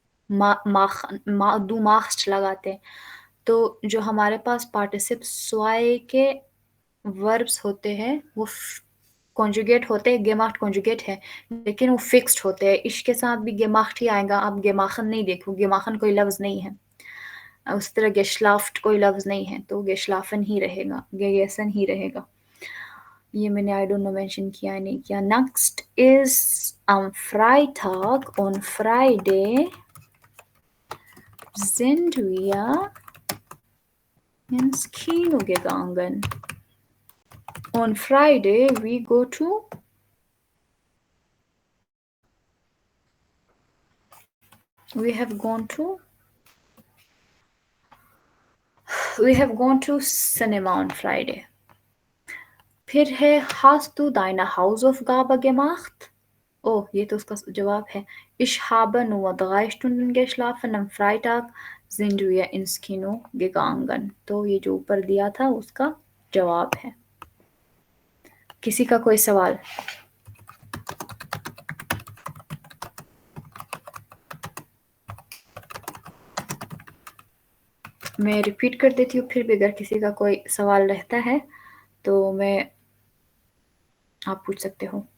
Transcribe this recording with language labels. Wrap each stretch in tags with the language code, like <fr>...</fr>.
<hi>दू माख्स्ट लगाते हैं। तो जो हमारे पास पार्टिसिप स्वाय के वर्ब्स होते हैं वो कॉन्जुगेट होते हैं, गेमाख्ट कॉन्जुगेट है, लेकिन वो फिक्स्ड होते हैं। इसके साथ भी गेमाख्ट ही आएगा, आप गेमाखन नहीं देखो, गेमाखन कोई लफ्ज नहीं है, उस तरह गेशलाफ्ट कोई लफ्ज नहीं है, तो गेशलाफन ही रहेगा, गेसन ही रहेगा। ये मैंने</hi> <en>I don't know</en> <hi>मेंशन किया है नहीं किया।</hi> <en>next is</en> <de>am Freitag,</de> <en>on Friday</en> <de>sind wir ins Kino gegangen।</de> <en>On Friday we go to, we have gone to cinema on Friday।</en> <hi>फिर है</hi> <de>hast du deine Hausaufgabe gemacht?</de> <hi>ओह, ये तो उसका जवाब है।</hi> <de>Ich habe nur 3 Stunden geschlafen, am Freitag sind wir ins Kino gegangen।</de> <hi>तो ये जो ऊपर दिया था उसका जवाब है। किसी का कोई सवाल? मैं रिपीट कर देती हूँ, फिर भी अगर किसी का कोई सवाल रहता है तो आप पूछ सकते हो।</hi>